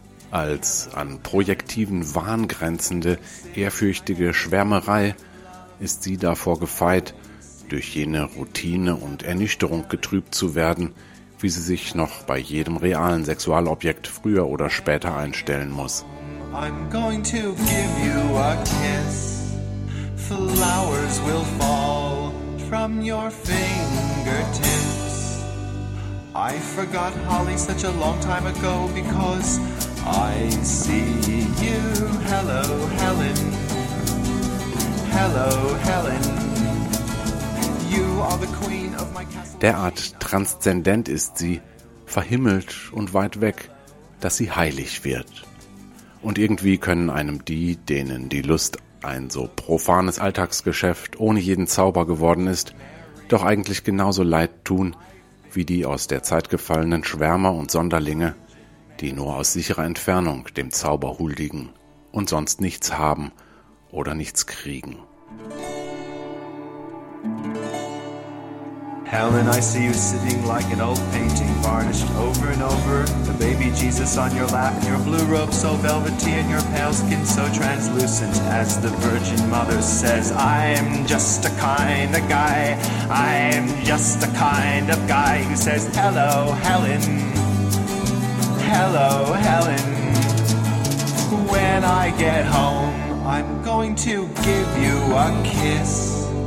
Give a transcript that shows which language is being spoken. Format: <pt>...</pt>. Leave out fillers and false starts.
<de>Als an projektiven Wahn grenzende, ehrfürchtige Schwärmerei ist sie davor gefeit, durch jene Routine und Ernüchterung getrübt zu werden, wie sie sich noch bei jedem realen Sexualobjekt früher oder später einstellen muss.</de> <en>I'm going to give you a kiss. Flowers will fall from your fingertips. I forgot Holly such a long time ago because I see you. Hello, Helen. Hello, Helen. You are the queen of my castle.</en> <de>Derart transzendent ist sie, verhimmelt und weit weg, dass sie heilig wird. Und irgendwie können einem die, denen die Lust ein so profanes Alltagsgeschäft ohne jeden Zauber geworden ist, doch eigentlich genauso leid tun, wie die aus der Zeit gefallenen Schwärmer und Sonderlinge, die nur aus sicherer Entfernung dem Zauber huldigen und sonst nichts haben oder nichts kriegen.</de> <en>Helen, I see you sitting like an old painting, varnished over and over, the baby Jesus on your lap, and your blue robe so velvety, and your pale skin so translucent, as the Virgin Mother says, I'm just a kind of guy, I'm just a kind of guy, who says, hello, Helen, hello, Helen, when I get home, I'm going to give you a kiss.</en>